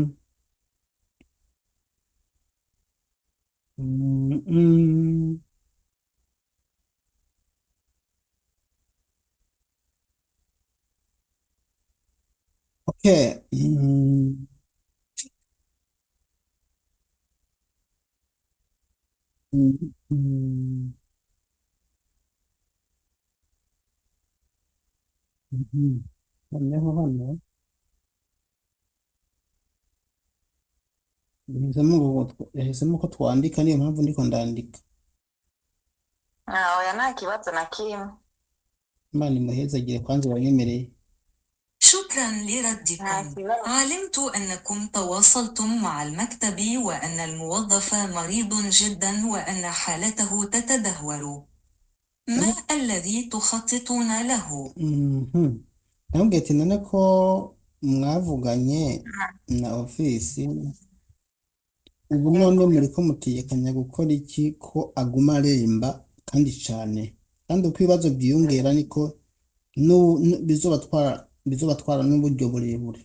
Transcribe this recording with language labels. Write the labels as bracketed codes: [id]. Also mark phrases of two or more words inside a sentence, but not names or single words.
[rn] okay noneho hano yahisemo ko twandika niyo mpamvu ndiko ndandika oya nta kibazo na kimwe Imana imuhezagire kwanza wanyemereye [ar] شكرا لردكم. علمت أنكم تواصلتم مع المكتب وأن الموظف مريض جدا وأن حالته تتدهور. ما الذي تخططون له؟ [rn] nabwiye ati none ko mwavuganye na ofisi ubu none muri ko mutegekanya gukora iki ko aguma aremba kandi cyane kandi uko ibibazo byiyongera niko bizobatwara n'uburyo burebure